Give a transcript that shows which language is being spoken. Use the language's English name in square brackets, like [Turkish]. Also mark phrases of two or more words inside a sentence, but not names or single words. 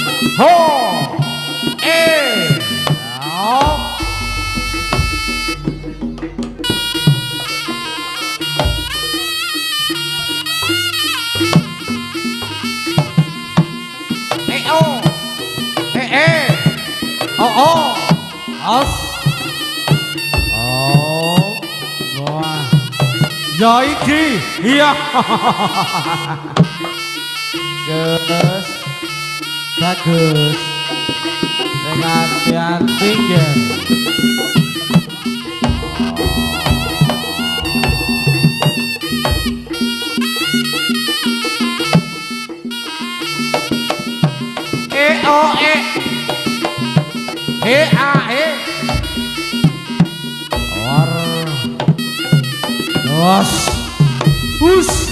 [Javanese] Ho. Au. Oh. Oh. Os. Oh. Wah. Ya iki. Iya. Gus. [Indonesian] Bagus. Dengan hati-hati ya. O E A E Or Os Us